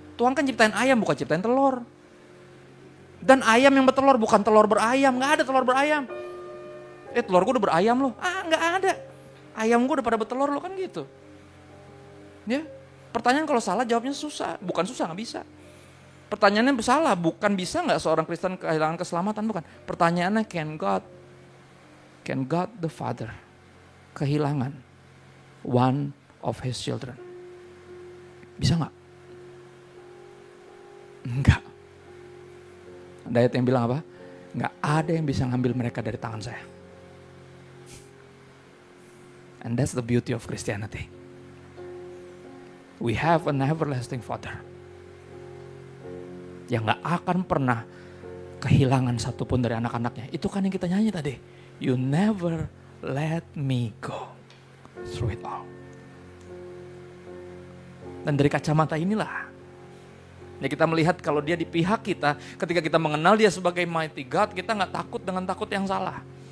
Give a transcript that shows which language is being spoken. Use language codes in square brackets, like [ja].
[id] Tuhan kan ciptain ayam, bukan ciptain telur. Dan ayam yang bertelur, bukan telur berayam. Gak ada telur berayam. Telur gue udah berayam loh. Gak ada. Ayam gue udah pada bertelur loh, kan gitu. Ya, pertanyaan kalau salah jawabnya susah. Bukan susah, gak bisa. Pertanyaannya salah, bukan bisa gak seorang Kristen kehilangan keselamatan, bukan. [en] Pertanyaannya can God the Father kehilangan one of his children? [id] Bisa gak? Enggak. Ada ayat yang bilang apa? Enggak ada yang bisa ngambil mereka dari tangan saya. [en] And that's the beauty of Christianity. We have an everlasting Father [id] yang gak akan pernah kehilangan satupun dari anak-anaknya. Itu kan yang kita nyanyi tadi. [en] You never let me go through it all. [id] Dan dari kacamata inilah ya kita melihat kalau dia di pihak kita, ketika kita mengenal dia sebagai mighty God, kita gak takut dengan takut yang salah.